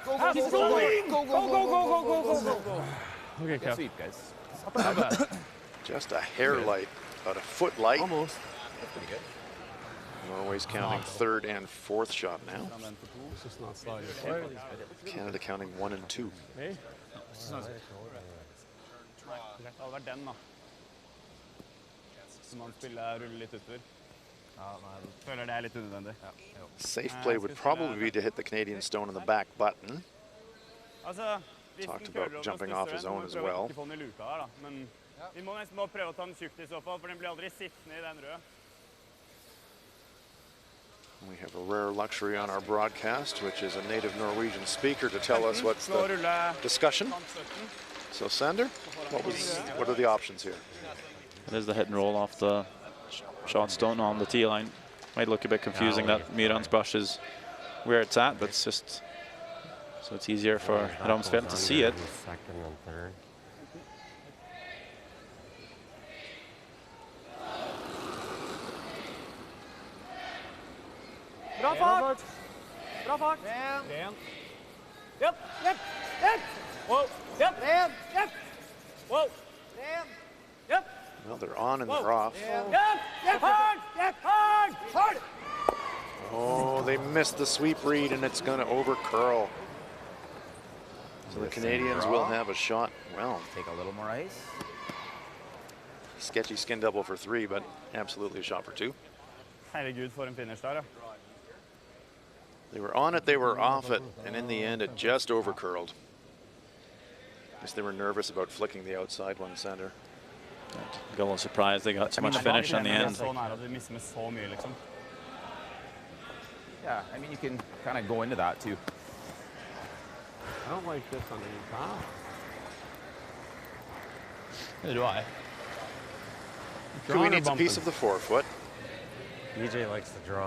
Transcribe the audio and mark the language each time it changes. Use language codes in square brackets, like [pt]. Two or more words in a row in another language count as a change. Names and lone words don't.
[en] Go, go, go, go, go, go, go, go. Okay, Good sweep, guys. Not bad. Just a hair light, about a foot light. Almost. That's pretty good. Norway's counting 3rd and 4th shot now. Canada counting 1 and 2. [no] Det hadde vært den, da. Som han spiller ruller litt utover. Føler det er litt unødvendig. [en] Safe play would probably be to hit the Canadian stone in the back button. [no] Altså, hvis [en] Talked [no] den [en] about [no] køler og [en] jumping [no] stusser [en] off his [no] den, så må [en] own [no] vi [en] as [no] prøve å [en] well. [no] ikke få den i luka her, da. Men vi må nesten bare prøve å ta den tjukt i så fall, for den blir aldri sittende i den røde. [en] We have a rare luxury on our broadcast, which is a native Norwegian speaker to tell us what's [no] Slå og [en] the [no] rulle [en] discussion. [no] kant 17. [en] So Sander, what are the options here? It is the hit and roll off the shot stone on the tee line. Might look a bit confusing that Miran's brush is where it's at, but it's just so it's easier for Ramsfell to see it. Second and third. [no] Bra fart! Bra fart! Ren. [en] Yep, yep, yep! Whoa, yep, Ren. yep! Whoa, Ren. yep! Well, they're on and they're off. Yep, yep, hard! Yep, hard! Hard! Oh, they missed the sweep read and it's going to over curl. So the Canadians will have a shot. Well, Take a little more ice. sketchy skin double for 3, but absolutely a shot for 2. [no] Herregud, for en finish der, ja. [en] They were on it, they were off it, and in the end, it just over curled. Guess they were nervous about flicking the outside one, Sander. Got a little surprised they got so much finish on the end. [no] Så nære at vi misser med så mye, liksom. [en] Yeah, I mean, you can kind of go into that too. I don't like this underneath, huh? Neither do I. Kui needs a piece of the 4-foot. EJ likes to draw.